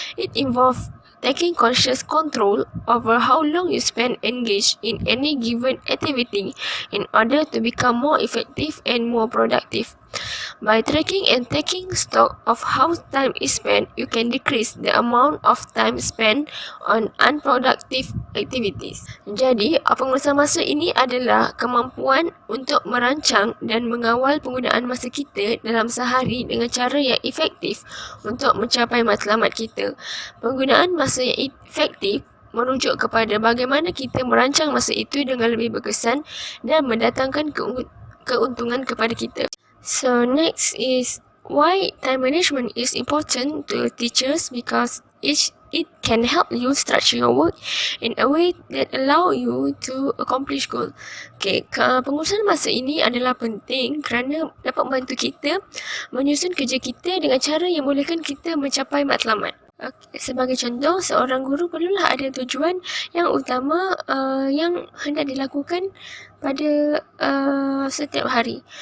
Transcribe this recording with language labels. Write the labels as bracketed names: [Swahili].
[English] It involves taking conscious control over how long you spend engaged in any given activity in order to become more effective and more productive. By tracking and taking stock of how time is spent, you can decrease the amount of time spent on unproductive activities. [Malay] Jadi, pengurusan masa ini adalah kemampuan untuk merancang dan mengawal penggunaan masa kita dalam sehari dengan cara yang efektif untuk mencapai matlamat kita. Penggunaan masa yang efektif merujuk kepada bagaimana kita merancang masa itu dengan lebih berkesan dan mendatangkan keuntungan kepada kita. [English] So next is why time management is important to teachers, because it can help you structure your work in a way that allow you to accomplish goal. [Malay] Pengurusan masa ini adalah penting kerana dapat membantu kita menyusun kerja kita dengan cara yang bolehkan kita mencapai matlamat. Sebagai contoh, seorang guru perlulah ada tujuan yang utama yang hendak dilakukan pada setiap hari.